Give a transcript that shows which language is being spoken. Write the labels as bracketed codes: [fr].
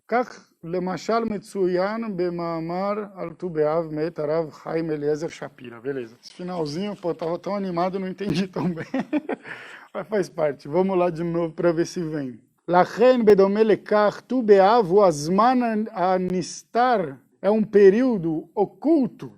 [he] Kach למשל מצוין במאמר על ט"ו באב מאת הרב חיים אליעזר שפירא. [pt] Beleza. Esse finalzinho, pô, tava tão animado, não entendi tão bem. Mas faz parte. Vamos lá de novo para ver se vem. [he] לכן בדומה לכך, ט"ו באב הוא הזמן הנסתר, [pt] é um período oculto.